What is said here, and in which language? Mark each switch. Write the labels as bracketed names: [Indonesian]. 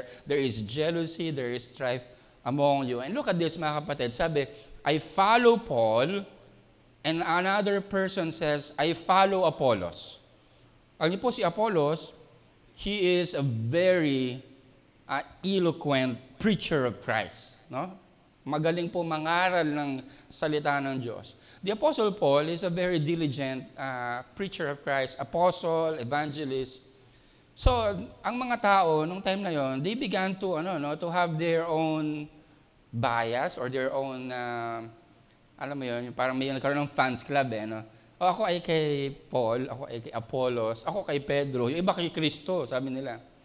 [English] There is jealousy, there is strife among you. And look at this, [Filipino] mga kapatid. [English] Sabi, I follow Paul, and another person says, I follow Apollos. [Filipino] Alam niyo po si Apollos, [English] he is a very eloquent preacher of Christ. [Filipino] No? Magaling po mangaral ng salita ng Diyos. [English] The Apostle Paul is a very diligent preacher of Christ, apostle, evangelist. [Filipino] So, ang mga tao nung time na yon, [English] they began to to have their own [Filipino] bias or their own alam mo yon, parang may nagkaroon ng fans club no. O, ako ay kay Paul, ako ay kay Apollos, ako kay Pedro, yung iba kay Kristo, sabi nila.